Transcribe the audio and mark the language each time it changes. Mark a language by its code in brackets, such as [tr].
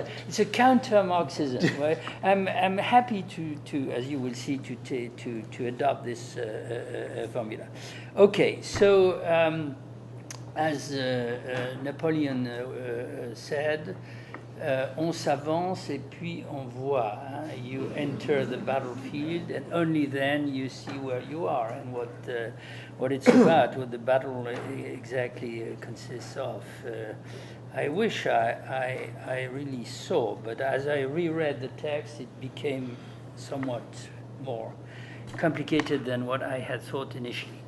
[en] It's a counter Marxism. Right? I'm happy to, as you will see, to adopt this formula. Okay, so. As Napoleon said, [fr] on s'avance et puis on voit. [en] You enter the battlefield, and only then you see where you are and what it's about, what the battle exactly consists of. I wish I really saw, but as I reread the text, it became somewhat more complicated than what I had thought initially.